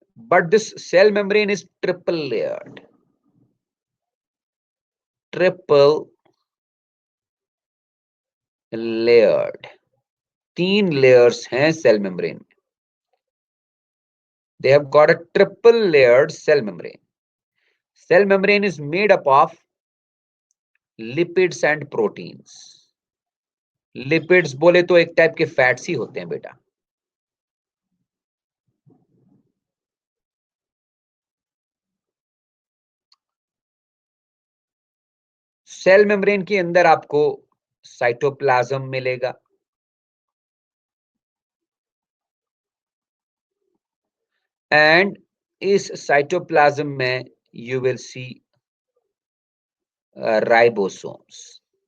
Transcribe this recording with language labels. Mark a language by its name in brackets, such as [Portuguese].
[English] But this cell membrane is triple layered, triple layered. [Hindi] 3 layers हैं cell membrane में। [English] They have got a triple layered cell membrane. Cell membrane is made up of lipids and proteins. [Hindi] Lipids बोले तो एक type के fats ही होते हैं बेटा। Cell membrane के अंदर आपको साइटोप्लाज्म मिलेगा, एंड इस साइटोप्लाज्म में [English] you will see [Hindi] राइबोसोम्स।